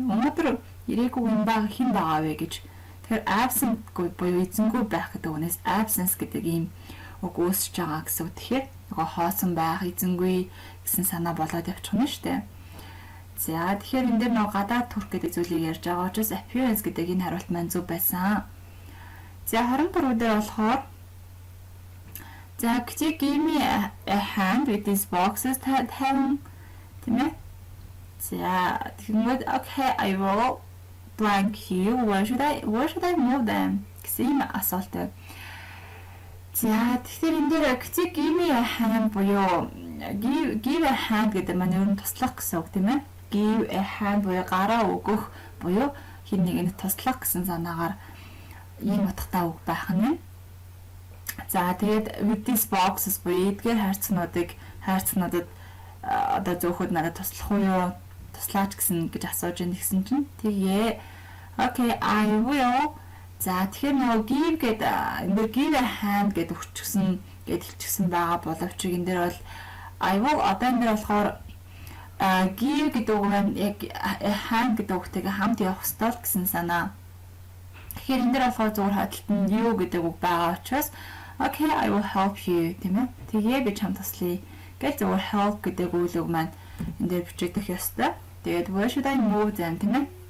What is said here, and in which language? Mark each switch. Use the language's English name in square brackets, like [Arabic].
[Mongolian] Өнөөдөр ирээгүй юм баг хэн байгаа вэ гэж. Тэгэхээр absent буюу эзэнгүй байх гэдэг үгнээс absence гэдэг ийм үг үүсэж байгаа гэсэн үг. Тэгэхээр нөгөө хоосон байх, эзэнгүй гэсэн санаа болоод явчих нь шүү дээ. За тэгэхээр энэ дээр нөгөө гадаад төрх гэдэг зүйлийг ярьж байгаа учраас appearance гэдэг энэ хариулт маань зөв байсан. За 23 дээр болохоор за [English] could you give me a hand with these boxes [Mongolian] тийм ээ. За тэгмэд [English] okay I will blank you where should I move them [Mongolian] гэсэн асуулт. За тэгэхээр энэ дээр [English] give me a hand [Mongolian] буюу give a hand гэдэг маань ер нь туслах гэсэн үг тийм ээ. Give a hand буюу гараа өгөх буюу хин нэгэнд туслах гэсэн санаагаар ийм утгатай үг байх нь. За тэгээд [English] with these boxes [Mongolian] буюу эдгээр хайрцагнуудад одоо зөөхөд надад туслах уу юу? Туслаач гэсэн гэж асууж ийн гэсэн чинь тэгээ [English] okay I will. [Mongolian] За тэгэхээр нөгөө give гэдэг энэ [English] give a hand [Mongolian] гэдэг өчгсөн хэлчихсэн байгаа боловч энэ дээр бол [English] I will [Mongolian] одоо энэ дээр болохоор give гэдэг үг маань яг hand гэдэг үгтэйгээ хамт явах ёстой гэсэн санаа. Тэгэхээр энэ дээр болохоор зөвхөн хадталт нь you гэдэг үг байгаа учраас [English] okay I will help you [Mongolian] тийм ээ. Тэгээ би чамд туслая гэж зөвхөн help гэдэг үйл үг маань энэ дээр бичигдэх ёстой. Тэгээд [English] where should I move then [Mongolian] тийм ээ.